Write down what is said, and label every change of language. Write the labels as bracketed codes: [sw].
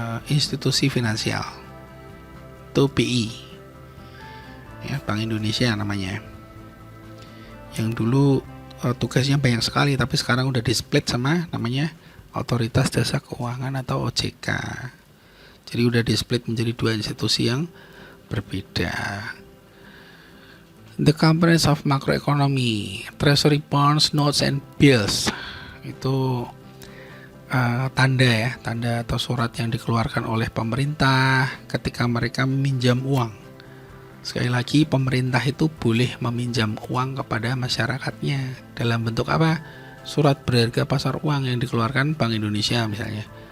[id] institusi finansial, itu BI, ya, Bank Indonesia namanya. Yang dulu tugasnya banyak sekali, tapi sekarang udah di-split sama namanya Otoritas Jasa Keuangan atau OJK. Jadi udah di-split menjadi dua institusi yang berbeda. [en] The components of macroeconomy, treasury bonds, notes, and bills. [id] Itu tanda atau surat yang dikeluarkan oleh pemerintah ketika mereka meminjam uang. Sekali lagi, pemerintah itu boleh meminjam uang kepada masyarakatnya dalam bentuk apa? Surat berharga pasar uang yang dikeluarkan Bank Indonesia misalnya.